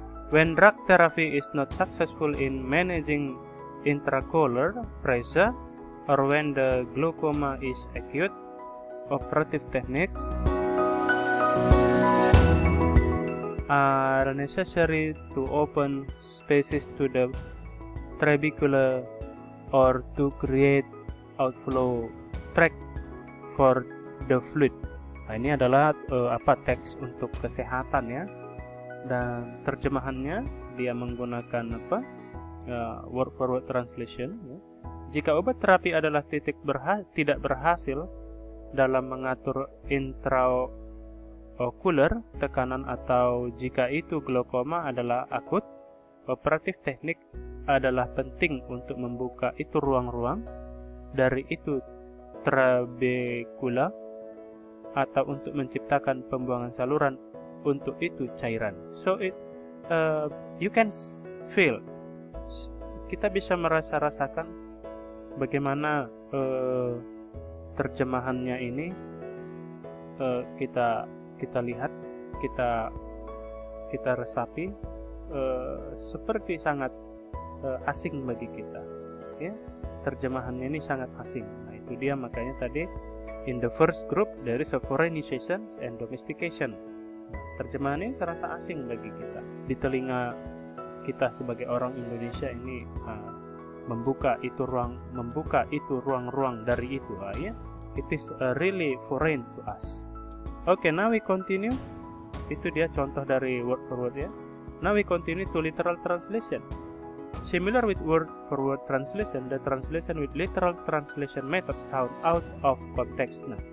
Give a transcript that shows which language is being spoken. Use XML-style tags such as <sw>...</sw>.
<en>When drug therapy is not successful in managing intraocular pressure, or when the glaucoma is acute, operative techniques are necessary to open spaces to the trabecula or to create outflow tract for the fluid.</en> <id>Nah, ini adalah teks untuk kesehatan ya, dan terjemahannya dia menggunakan word for word translation ya. Jika obat terapi adalah tidak berhasil dalam mengatur intraocular tekanan, atau jika itu glaukoma adalah akut, operatif teknik adalah penting untuk membuka itu ruang-ruang dari itu trabecula, atau untuk menciptakan pembuangan saluran untuk itu cairan.</id> <en>So you can feel,</en> <id>kita bisa rasakan bagaimana terjemahannya ini. Kita lihat, kita resapi, seperti sangat asing bagi kita ya. Terjemahannya ini sangat asing. Nah, itu dia makanya tadi</id> <en>in the first group there is a foreignization and domestication.</en> <id>Terjemahan ini terasa asing bagi kita. Di telinga kita sebagai orang Indonesia ini membuka itu ruang-ruang dari itu ya.</id> <en>It is really foreign to us. Okay, now we continue.</en> <id>Itu dia contoh dari word for word ya.</id> <en>Now we continue to literal translation. Similar with word for word translation, the translation with literal translation method sound out of context.</en>